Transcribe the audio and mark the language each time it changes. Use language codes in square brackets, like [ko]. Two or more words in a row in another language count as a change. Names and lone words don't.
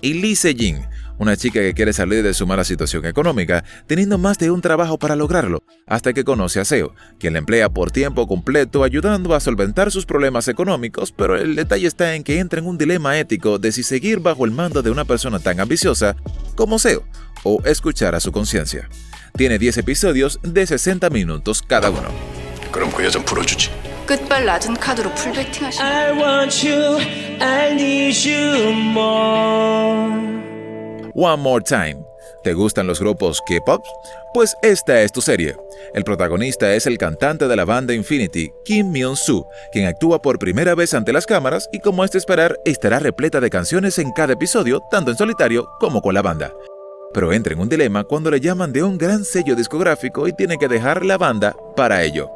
[es] Y Lee Se-jin, una chica que quiere salir de su mala situación económica, teniendo más de un trabajo para lograrlo, hasta que conoce a Seo, quien la emplea por tiempo completo ayudando a solventar sus problemas económicos, pero el detalle está en que entra en un dilema ético de si seguir bajo el mando de una persona tan ambiciosa como Seo, o escuchar a su conciencia. Tiene 10 episodios de 60 minutos cada uno. [ko] 그럼 그 여잔 풀어주지. 끝발 낮은 카드로 풀베팅하시네. [en] I want you, I need you more. One More Time. [es] ¿Te gustan los grupos K-pop? Pues esta es tu serie. El protagonista es el cantante de la banda Infinity, Kim Myung-soo, quien actúa por primera vez ante las cámaras y, como es de esperar, estará repleta de canciones en cada episodio, tanto en solitario como con la banda. Pero entra en un dilema cuando le llaman de un gran sello discográfico y tiene que dejar la banda para ello.